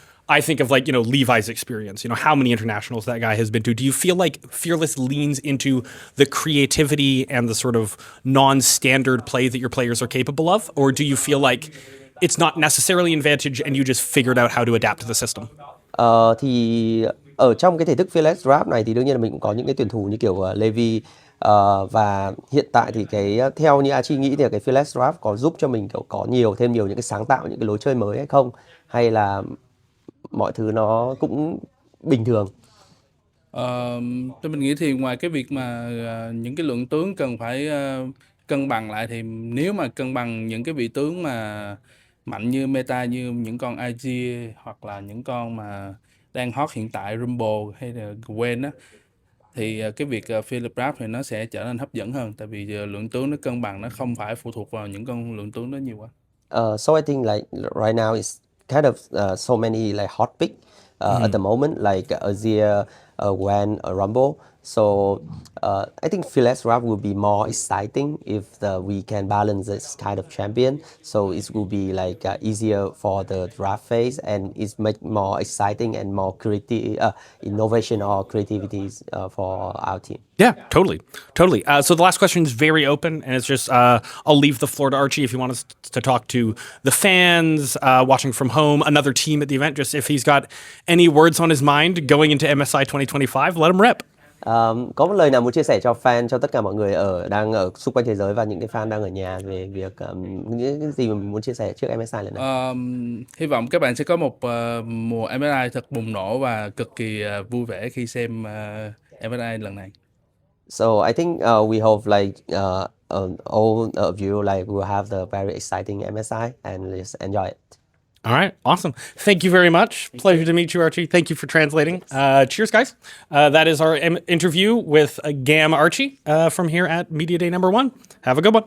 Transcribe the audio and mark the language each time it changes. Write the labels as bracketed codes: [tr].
[en] I think of Levi's experience, how many internationals that guy has been to. Do you feel like Fearless leans into the creativity and the sort of non-standard play that your players are capable of? Or do you feel like it's not necessarily an advantage and you just figured out how to adapt to the system? [vi] Thì ở trong cái thể thức Fearless Draft này thì đương nhiên là mình cũng có những cái tuyển thủ như kiểu Levi, và hiện tại thì theo như Archie nghĩ thì cái Fearless Draft có giúp cho mình có thêm nhiều những cái sáng tạo, những cái lối chơi mới hay không, hay là mọi thứ nó cũng bình thường? Tôi mình nghĩ thì ngoài cái việc mà những cái lượng tướng cần phải cân bằng lại, thì nếu mà cân bằng những cái vị tướng mà mạnh như meta, như những con IG hoặc là những con mà đang hot hiện tại, Rumble hay là Gwen á, thì cái việc Fearless Draft thì nó sẽ trở nên hấp dẫn hơn, tại vì lượng tướng nó cân bằng, nó không phải phụ thuộc vào những con lượng tướng đó nhiều quá. [en] So I think right now it's kind of so many hot pick at the moment, like Azir, Gwen, Rumble. So I think Fearless Draft will be more exciting if we can balance this kind of champion. So it will be easier for the draft phase, and it's make more exciting and more innovation or creativity for our team. Yeah, totally. So the last question is very open, and it's just I'll leave the floor to Archie if you want us to talk to the fans watching from home, another team at the event. Just if he's got any words on his mind going into MSI 2025, let him rip. [vi] Có một lời nào muốn chia sẻ cho fan, cho tất cả mọi người đang ở xung quanh thế giới và những cái fan đang ở nhà về việc những cái gì mà mình muốn chia sẻ trước MSI lần này? Hy vọng các bạn sẽ có một mùa MSI thật bùng nổ và cực kỳ vui vẻ khi xem MSI lần này. [en] So I think we hope all of you will have the very exciting MSI and just enjoy it. All right, awesome. Thank you very much. Pleasure to meet you, Archie. Thank you for translating. Cheers, guys. That is our interview with GAM Archie from here at Media Day #1. Have a good one.